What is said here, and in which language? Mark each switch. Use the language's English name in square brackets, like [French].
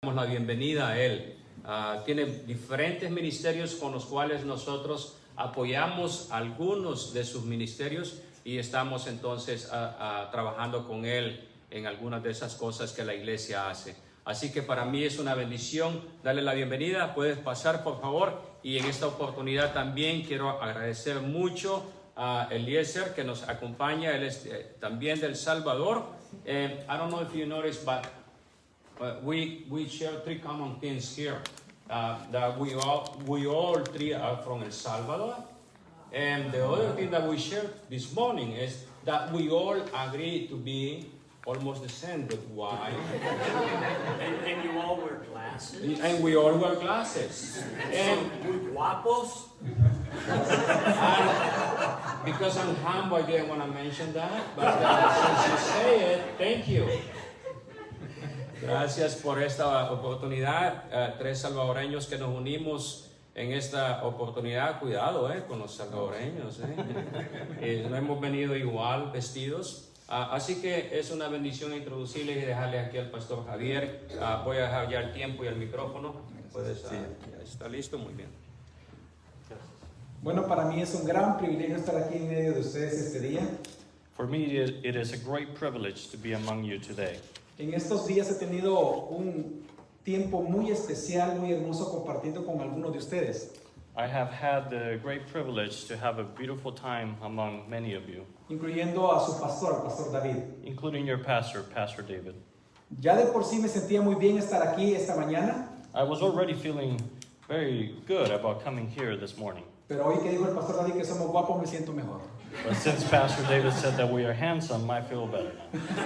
[Spanish] Damos la bienvenida a él. Tiene diferentes ministerios con los cuales nosotros apoyamos algunos de sus ministerios y estamos entonces trabajando con él en algunas de esas cosas que la iglesia hace. Así que para mí es una bendición darle la bienvenida. Puedes pasar, por favor. Y en esta oportunidad también quiero agradecer mucho a Eliezer, que nos acompaña. Él es también del Salvador. [English] I don't know if you noticed, but we share three common things here. That we all three are from El Salvador. And the other thing that we shared this morning is that we all agree to be almost the same, but why? And you all wear glasses? And we all wear glasses. And [Spanish] Muy guapos? [English] because I'm humble, I didn't want to mention that, but since you say it, thank you. [Spanish] Gracias por esta oportunidad. Tres salvadoreños que nos unimos en esta oportunidad. Cuidado con los salvadoreños. No hemos venido igual vestidos. Así que es una bendición introducirles y dejarle aquí al pastor Javier. Voy a dejar ya el tiempo y el micrófono. Puedes, ¿está listo? Muy bien. Bueno, para mí es un gran privilegio estar aquí en medio de ustedes este día. [English] For me, it is a great privilege to be among you today. [Spanish] En estos días he tenido un tiempo muy especial, muy hermoso compartiendo con algunos de ustedes, [English] I have had the great privilege to have a beautiful time among many of you, [Spanish] incluyendo a su pastor, el pastor David. [English] including your pastor, Pastor David. [Spanish] Ya de por sí me sentía muy bien estar aquí esta mañana, [English] I was already feeling very good about coming here this morning. [Spanish] pero hoy que dijo el pastor David que somos guapos me siento mejor. [English] But since Pastor David said that we are handsome, I feel better now.